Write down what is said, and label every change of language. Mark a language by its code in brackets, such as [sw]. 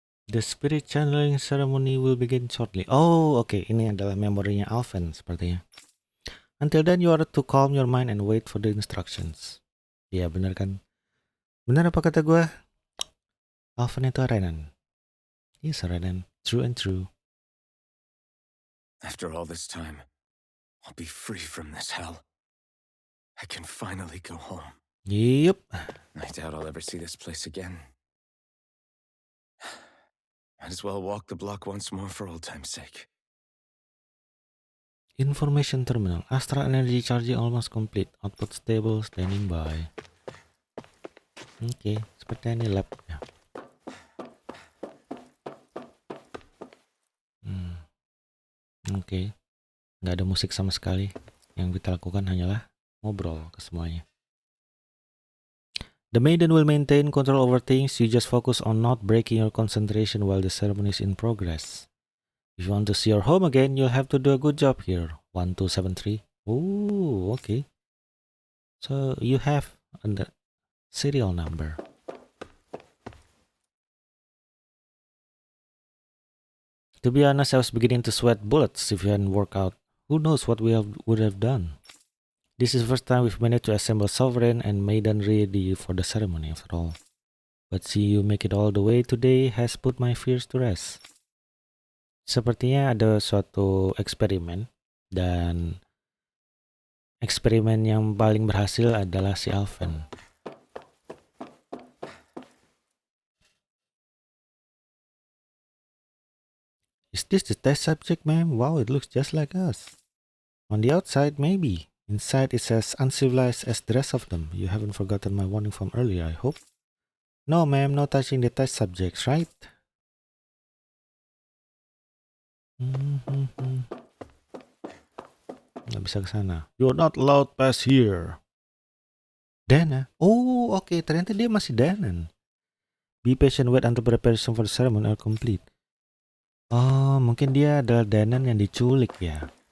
[en] The spirit channeling ceremony will begin shortly. [id] Oh, oke. Ini adalah memorinya Alvin sepertinya. [en] Until then, you are to calm your mind and wait for the instructions. [id] Ya, benar kan? Benar apa kata gue? Alvin itu Renan. [en] Yes, Renan. True and true. After all this time, I'll be free from this hell. I can finally go home. Yup. I doubt I'll ever see this place again. Might as well walk the block once more for old time's sake. Information terminal. Astral energy charging almost complete. Output stable. Standing by. [id] Oke, seperti ini lab ya. Oke. Nggak ada musik sama sekali. Yang kita lakukan hanyalah ngobrol ke semuanya. [en] The maiden will maintain control over things. You just focus on not breaking your concentration while the ceremony is in progress. If you want to see your home again, you'll have to do a good job here. 1273. Oh, okay. So you have a serial number. To be honest, I was beginning to sweat bullets if you hadn't worked out. Who knows what would have done. This is the first time we've managed to assemble Sovereign and Maiden ready for the ceremony after all. But see you make it all the way today has put my fears to rest. [id] Sepertinya ada suatu eksperimen dan eksperimen yang paling berhasil adalah si Alvin. [en] Is this the test subject, ma'am? Wow, it looks just like us. On the outside, maybe. Inside, it's as uncivilized as the rest of them. You haven't forgotten my warning from earlier, I hope. No, ma'am, no touching the test subjects, right? [id] Nggak bisa ke sana. [en] You're not allowed past here. [id] Dana? Oh, oke. Ternyata dia masih Danan. [en] Be patient, wait until preparation for the ceremony are complete. [id] Oh, mungkin dia adalah Danan yang diculik ya.